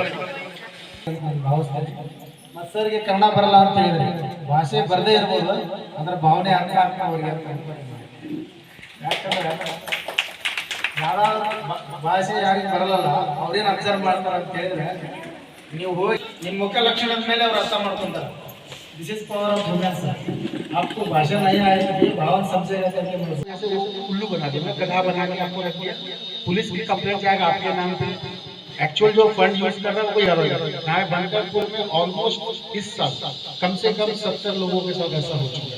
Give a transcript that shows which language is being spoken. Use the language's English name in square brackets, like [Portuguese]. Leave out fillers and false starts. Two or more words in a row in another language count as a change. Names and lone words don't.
[Kannada] ಭಾವಿಸ್ತೇನೆ ಮತ್ತು ಸರ್ಗೆ ಕನ್ನಡ ಬರಲ್ಲ ಅಂತ ಹೇಳಿದ್ರೆ ಭಾಷೆ ಬರದೇ ಇರ್ಬೋದು, ಅದರ ಭಾವನೆ ಅರ್ಥ ಆಗ್ತಾ ಅವ್ರಿಗೆ. ಯಾಕಂದ್ರೆ ಯಾರಾದ್ರೂ ಭಾಷೆ ಯಾರಿಗೆ ಬರಲ್ಲ ಅವ್ರೇನು ಅಬ್ಸರ್ವ್ ಮಾಡ್ತಾರೆ ಅಂತ ಹೇಳಿದ್ರೆ ನೀವು ಹೋಗಿ ನಿಮ್ಮ ಮುಖ ಲಕ್ಷಣದ ಮೇಲೆ ಅವ್ರು ಅರ್ಥ ಮಾಡ್ಕೊಂತಾರೆ. [English] This is power of romance. [Hindi] आपको भाषा नहीं आएगी, भावन समझे करके उल्लू बना दिया, गधा बना के आपको रख दिया, पुलिस की कंप्लेंट जाएगा आपके नाम पे। एक्चुअल जो फंड यूज कर रहा है वो यार यहाँ बनकरपुर में ऑलमोस्ट इस साल कम से कम 70 लोगों के साथ ऐसा हो चुका है।